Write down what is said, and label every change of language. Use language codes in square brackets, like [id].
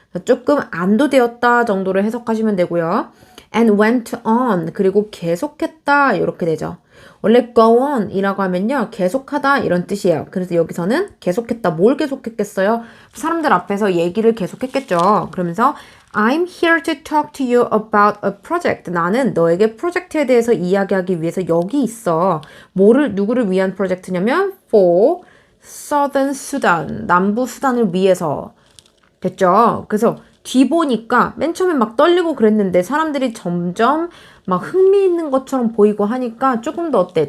[ko] 조금 안도되었다 정도로 해석하시면 되고요. [en] and went on [ko] 그리고 계속했다 이렇게 되죠. 원래 go on 이라고 하면요 계속하다 이런 뜻이에요. 그래서 여기서는 계속했다. 뭘 계속했겠어요? 사람들 앞에서 얘기를 계속했겠죠. [en] 그러면서 I'm here to talk to you about a project. [ko] 나는 너에게 프로젝트에 대해서 이야기하기 위해서 여기 있어. 누구를 위한 프로젝트냐면 [en] for Southern Sudan, [ko] 남부 수단을 위해서. 됐죠? 그래서 뒤 보니까 맨 처음에 막 떨리고 그랬는데 사람들이 점점 막 흥미있는 것처럼 보이고 하니까 조금 더 어때?